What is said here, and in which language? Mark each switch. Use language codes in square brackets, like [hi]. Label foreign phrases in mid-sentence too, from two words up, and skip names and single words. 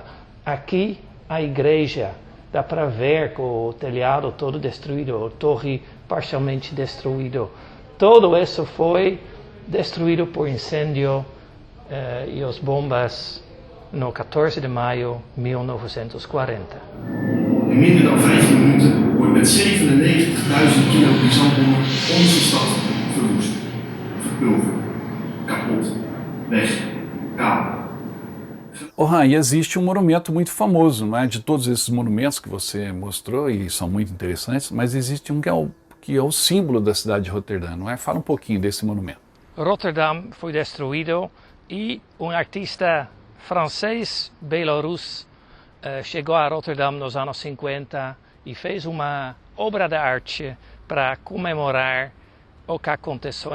[pt] Aqui a igreja, dá para ver com o telhado todo destruído, a torre parcialmente destruído. Tudo isso foi destruído por incêndio e as bombas no 14 de maio de 1940. [nl] In minder dan 15 minuten wordt met 97.000 kilo pisantbommen onze stad verwoest, verpulverd, kapot, weg, kaal. [pt] Han, e existe um monumento muito famoso, não é? De todos esses monumentos que você mostrou, e são muito interessantes, mas existe um que é o símbolo da cidade de Roterdã, não é? Fala um pouquinho desse monumento. Rotterdam foi destruído e um artista francês, belorus, chegou a Rotterdam nos anos 50 e fez uma obra de arte para comemorar o que aconteceu.